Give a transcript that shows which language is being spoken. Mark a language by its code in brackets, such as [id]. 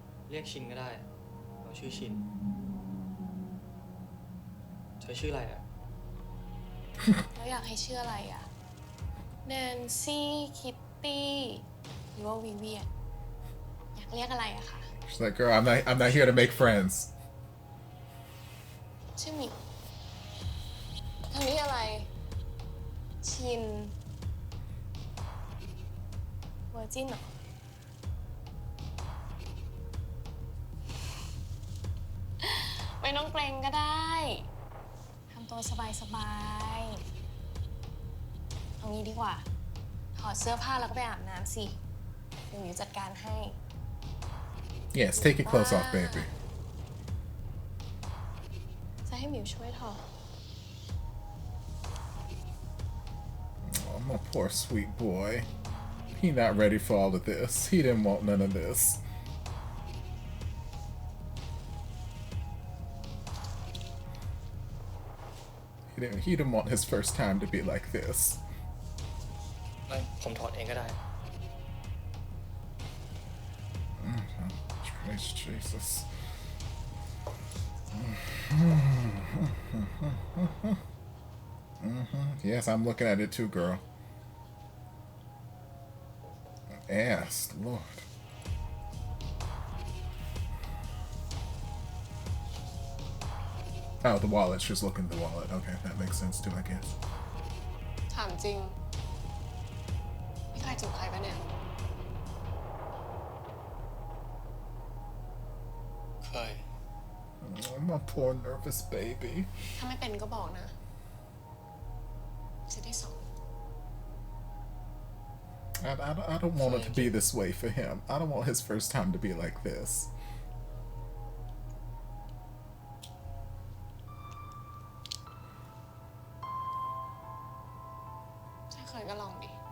[th] เรียกชินก็ได้ เราชื่อชิน เธอชื่ออะไรอ่ะ แล้วอยากให้ชื่ออะไรอ่ะ แนนซี่ คิตตี้ หรือว่าวิเวียน อยากเรียกอะไรอะคะ [en] She's like, girl, I'm not here to make friends. [th] ชื่อหมิวทางนี้อะไร ชิน เวอร์จินเหรอ ไม่ต้องเกรงก็ได้ ทำ ตัวสบายๆเอางี้ดีกว่าถอดเสื้อผ้าแล้วก็ไปอาบน้ำสิเดี๋ยวหมิวจัดการให้ [en] Yes, take your clothes off, baby. [th] จะให้หมิวช่วยถอด [en] Oh, my poor sweet boy. He not ready for all of this. He didn't want none of this. He didn't want his first time to be like this. [th] ไม่ผมถอดเองก็ได้ [en] Christ Jesus. Yes, I'm looking at it too, girl. Ass, Lord. Oh, the wallet. She's looking at the wallet. Okay, that makes sense too, I guess. [th] ถามจริงพี่ใครจูบใครปะเนี่ย เคย [en] Oh, my poor nervous baby. [th] ถ้าไม่เป็นก็บอกนะจะได้สอน [en] I don't want it to be this way for him. I don't want his first time to be like this. [th] ถ้าเคยก็ลองดิ